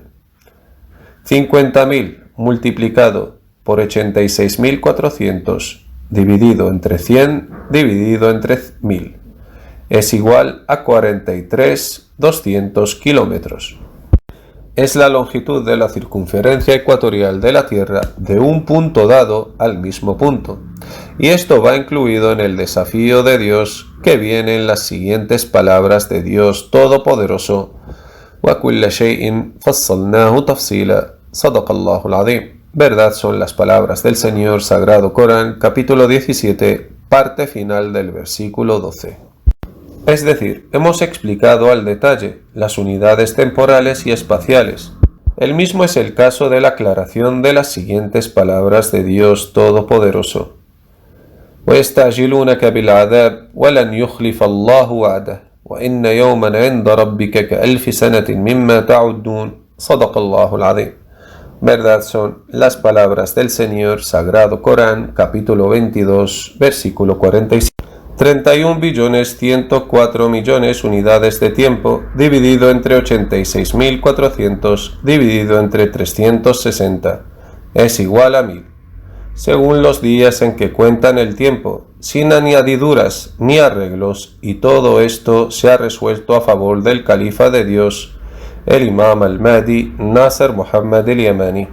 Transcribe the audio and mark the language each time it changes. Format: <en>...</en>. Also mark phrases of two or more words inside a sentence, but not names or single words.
<es>50.000 multiplicado por 86.400 dividido entre 100 dividido entre 1000 es igual a 43.200 kilómetros. Es la longitud de la circunferencia ecuatorial de la Tierra de un punto dado al mismo punto. Y esto va incluido en el desafío de Dios que viene en las siguientes palabras de Dios Todopoderoso:</es> <ar>وَكُلَّ شَيْءٍ فَصَّلْنَاهُ تَفْصِيلًا صَدَقَ اللَّهُ الْعَظِيمُ.</ar> <es>Verdad son las palabras del Señor, Sagrado Corán, capítulo 17, parte final del versículo 12. Es decir, hemos explicado al detalle las unidades temporales y espaciales. El mismo es el caso de la aclaración de las siguientes palabras de Dios Todopoderoso:</es> <ar>وَيَسْتَعْجِلُونَكَ بِالْعَذَابِ وَلَنْ يُخْلِفَ اللَّهُ وَعْدَهُ وَإِنَّ يَوْمًا عِنْدَ رَبِّكَ كَأَلْفِ سَنَةٍ مِمَّا تَعُدُّونَ صَدَقَ اللَّهُ الْعَظِيمُ.</ar> <es>Verdad son las palabras del Señor, Sagrado Corán, capítulo 22, versículo 45. 31.104.000.000 unidades de tiempo dividido entre 86.400 dividido entre 360 es igual a 1000, según los días en que cuentan el tiempo, sin añadiduras ni arreglos, y todo esto se ha resuelto a favor del califa de Dios, el Imam al-Mahdi Nasser Muhammad al-Yamani.</es>